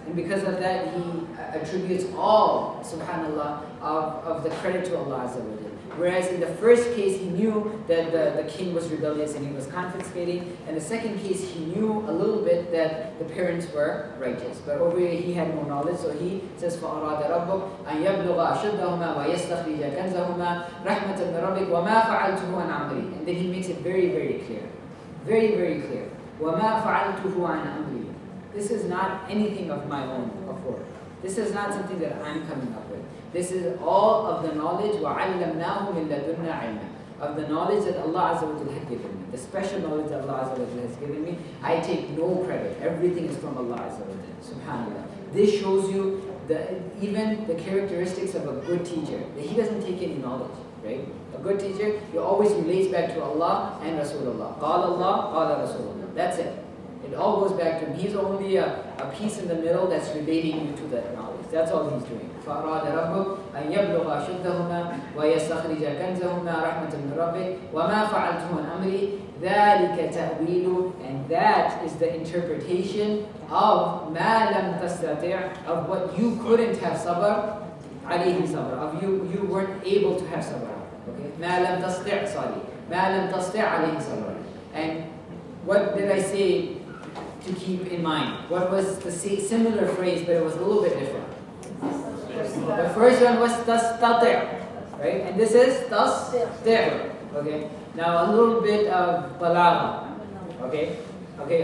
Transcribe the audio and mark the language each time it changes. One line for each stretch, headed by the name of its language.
English: And because of that, he attributes all, subhanallah, of the credit to Allah Azza wa Jal. Whereas in the first case, he knew that the king was rebellious and he was confiscating. And the second case, he knew a little bit that the parents were righteous. But over here, he had no knowledge. So he says,
Arabic: فَأَرَادَ رَبُّكَ أَنْ يَبْلُغَ أَشُدَّهُمَا وَيَسْتَخْرِجَ كَنْزَهُمَا رَحْمَةً مِّن رَبِّكَ وَمَا فَعَلْتُهُ عَنْ أَمْرِي.
English: And then he makes it very, very clear. Very, very clear.
Arabic: وَمَا فَعَلْتُهُ عَنْ أَمْرِي.
English: This is not anything of my own accord. This is not something that I'm coming up with. This is all of the knowledge
Arabic: وَعَلَّمْنَاهُ مِن لَدُنَّا عِلْمًا,
English: of the knowledge that Allah Azza wa Jalla had given me. The special knowledge that Allah Azza wa Jalla has given me. I take no credit. Everything is from Allah Azza wa Jalla. Subhanallah. This shows you even the characteristics of a good teacher. That he doesn't take any knowledge. Right? A good teacher, he always relates back to Allah and Rasulullah. قال Allah, قال Rasulullah. That's it. It all goes back to him. He's only a piece in the middle that's relating you to that knowledge. That's all he's doing.
Arabic: فَأَرَادَ رَبُّكَ أَنْ يَبْلُغَ أَشُدَّهُمَا وَيَسْتَخْرِجَ كَنْزَهُمَا رَحْمَةً مِّن رَبِّكَ وَمَا فَعَلْتُهُ عَنْ أَمْرِي ذَلِكَ تَأْوِيلُ.
English: And that is the interpretation of
Arabic: مَا لَمْ تَسْتَطِعْ,
English: of what you couldn't have sabr,
Arabic: عَلَيْهِ
English: sabr, of you weren't able to have sabr. Okay?
Arabic: مَا لَمْ تَسْتِعْ,
English: sorry.
Arabic: مَا لَمْ تَسْتِعْ عَلَيْهِ sabr.
English: And what did I say to keep in mind? What was the similar phrase, but it was a little bit different? The first one was tastati', right? And this is tastir'. Okay. Now a little bit of balagha. Okay. Okay.